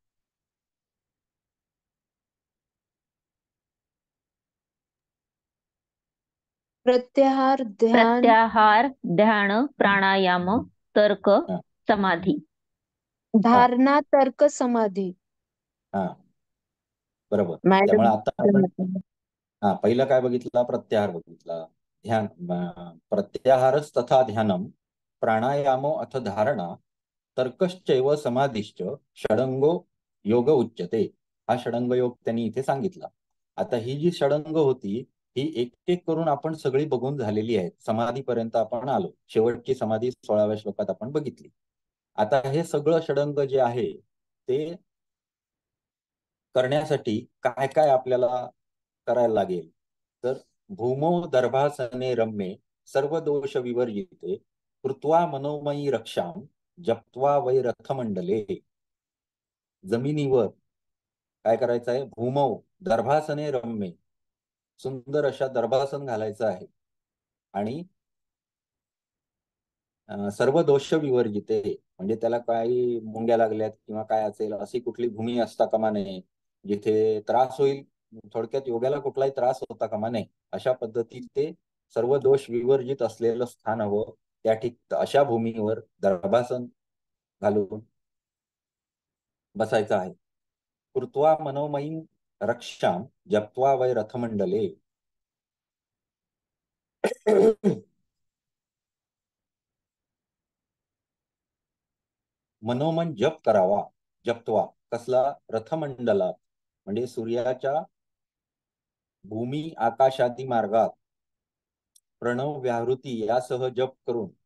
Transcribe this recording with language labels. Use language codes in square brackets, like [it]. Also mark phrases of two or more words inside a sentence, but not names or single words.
[mr] प्रत्याहार, ध्यान, प्रत्याहार, ध्यान, प्राणायाम, तर्क, हा. समाधी. धारणा, तर्क, समाधी. हा, बरोबर. मॅडम, त्यामुळे आता आपण पहिलं काय बघितला, प्रत्याहार बघितला. ध्यान, [sa] प्रत्याहारच तथा ध्यानम, प्राणायामो अथ धारणा, तर्कश्चैव समाधिश्च षडंगो योग उच्यते. [mr] हा षडंग योग त्यांनी इथे सांगितला. आता ही जी षडंग होती ही एक एक करून आपण सगळी बघून झालेली आहेत. समाधीपर्यंत आपण आलो. शेवटची समाधी 16व्या श्लोकात आपण बघितली. आता हे सगळं षडंग जे आहे ते करण्यासाठी काय काय आपल्याला करायला लागेल, तर [sa] भूमो दर्भासने रम्ये सर्व दोष विवर्जिते कृत्वा मनोमयी रक्षाम जप्त्वा वै रथमंडले. [mr] जमिनीवर काय करायचं आहे, [sa] भूमो दर्भासने रम्ये, [mr] सुंदर अशा दर्भासन घालायचं आहे. आणि [sa] सर्व दोष विवर्जिते [mr] म्हणजे त्याला काही मुंग्या लागल्यात किंवा काय असेल अशी कुठली भूमी असता कामा नये, जिथे त्रास होईल. थोडक्यात योगाला कुठलाही त्रास होता कामा नये अशा पद्धतीत ते सर्व दोष विवर्जित असलेलं स्थान हवं. अशा भूमीवर दर्भासन घालून बसायचं आहे. [sa] कृत्वा मनोमयी रक्षाम जप्त्वा वै रथमंडले. [mr] मनोमन जप करावा. जपत्वा कसला, रथमंडलात म्हणजे सूर्याच्या भूमी आकाशादी मार्गात प्रणव व्याहृती यासह जप करून.